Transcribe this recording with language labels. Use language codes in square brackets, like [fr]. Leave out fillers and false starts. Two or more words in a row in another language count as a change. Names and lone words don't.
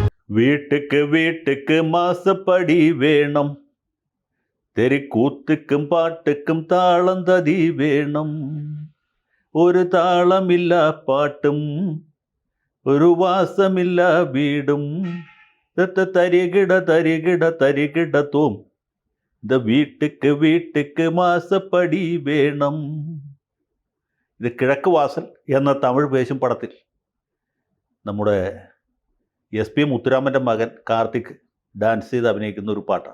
[ta] வீட்டுக்கு வீட்டுக்கு மாசப்படி வேணும், தெருக்கூத்துக்கும் பாட்டுக்கும் தாளம் ததி வேணும். ஒரு தாளமில்லா பாட்டும் ஒரு வாசமில்ல வீடும் தரிகிட தரிகிட தரிகிடத்தும் இந்த வீட்டுக்கு வீட்டுக்கு மாசப்படி வேணும். [ml] ഇത് കിഴക്ക് വാസൽ എന്ന തമിഴ് വേഷം പടത്തിൽ നമ്മുടെ SP മുത്തുരാമൻ്റെ മകൻ കാർത്തിക് ഡാൻസ് ചെയ്ത് അഭിനയിക്കുന്ന ഒരു പാട്ടാണ്.